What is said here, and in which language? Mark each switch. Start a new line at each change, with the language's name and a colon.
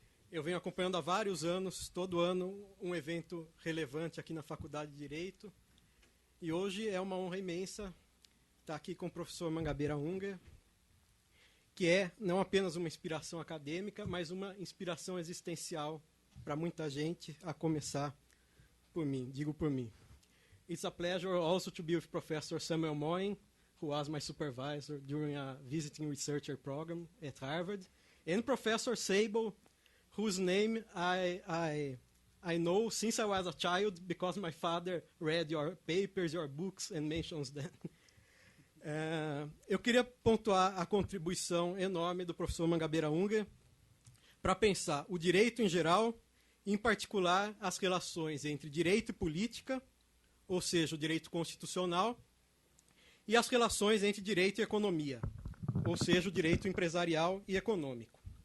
Portuguese: Eu venho acompanhando há vários anos, todo ano, um evento relevante aqui na Faculdade de Direito. E hoje é uma honra imensa estar aqui com o professor Mangabeira Unger, que é não apenas uma inspiração acadêmica, mas uma inspiração existencial para muita gente, a começar por mim, digo por mim.
English: It's a pleasure also to be with Professor Samuel Moyn, who was my supervisor during a visiting researcher program at Harvard, and Professor Sable, whose name I know since I was a child because my father read your papers, your books, and mentions them.
Portuguese: Eu queria pontuar a contribuição enorme do professor Mangabeira Unger para pensar o direito em geral, em particular as relações entre direito e política, ou seja, o direito constitucional, e as relações entre direito e economia, ou seja, o direito empresarial e econômico.